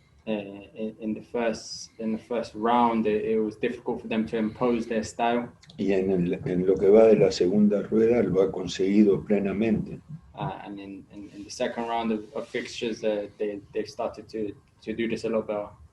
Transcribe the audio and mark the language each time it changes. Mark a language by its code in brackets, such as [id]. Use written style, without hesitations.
[en] In the first round, it was difficult for them to impose their style. [es] Y en lo que va de la segunda rueda lo ha conseguido plenamente. [en] And in the second round of fixtures, they started to do this a lot better.